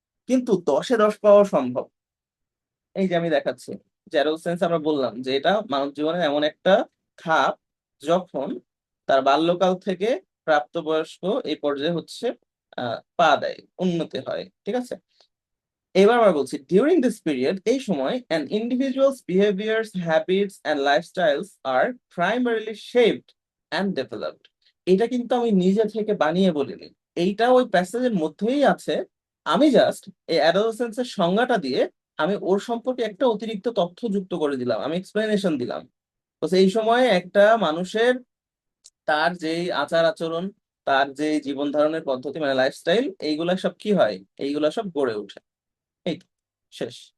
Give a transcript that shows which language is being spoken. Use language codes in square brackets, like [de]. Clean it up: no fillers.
[bn] কিন্তু 10-এ 10 পাওয়া সম্ভব। এই যে আমি দেখাচ্ছি, জ্যারোল সেন্স আমরা বললাম যে এটা মানব জীবনের এমন একটা ধাপ যখন তার বাল্যকাল থেকে প্রাপ্তবয়স্ক এই পর্যায়ে হচ্ছে পা দেয়, উন্নতি হয়, ঠিক আছে। এবার আমরা বলছি [en] during this period, [bn] এই সময় [en] an individual's behaviors, habits and lifestyles are primarily shaped and developed। [bn] এটা কিন্তু আমি নিজে থেকে বানিয়ে বলিনি, এইটা ওই প্যাসেজের মধ্যেই আছে। আমি জাস্ট এই অ্যাডোলেসেন্সের সংজ্ঞাটা দিয়ে আমি ওর সম্পর্কে একটা অতিরিক্ত তথ্য যুক্ত করে দিলাম, আমি এক্সপ্লেনেশন দিলাম। তো এই সময় একটা মানুষের তার যেই আচার আচরণ, তার যে জীবন ধারণের পদ্ধতি মানে লাইফস্টাইল, এইগুলা সব কি হয়, এইগুলা সব গড়ে ওঠে। এই তো, শেষ।